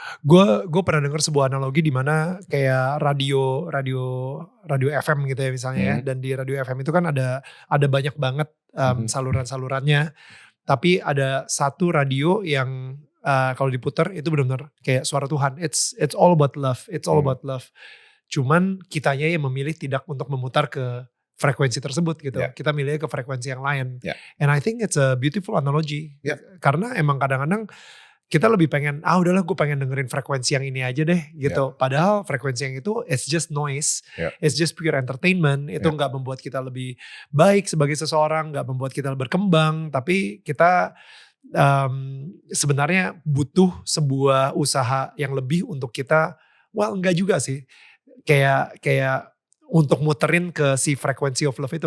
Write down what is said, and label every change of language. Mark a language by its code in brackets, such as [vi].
[id] Gue pernah dengar sebuah analogi di mana kayak radio FM gitu ya misalnya ya, dan di radio FM itu kan ada banyak banget saluran-salurannya, tapi ada satu radio yang kalau diputar itu benar-benar kayak suara Tuhan. [en] It's all about love. It's all about love. [id] Cuman kitanya yang memilih tidak untuk memutar ke frekuensi tersebut gitu. Kita milih ke frekuensi yang lain. [en] And I think it's a beautiful analogy. [id] Karena emang kadang-kadang kita lebih pengen, udahlah gue pengen dengerin frekuensi yang ini aja deh gitu. Padahal frekuensi yang itu [en] it's just noise. It's just pure entertainment. [id] Itu gak membuat kita lebih baik sebagai seseorang, gak membuat kita berkembang. Tapi kita sebenarnya butuh sebuah usaha yang lebih untuk kita, enggak juga sih. Kayak untuk muterin ke si [en] frequency of love [id] itu.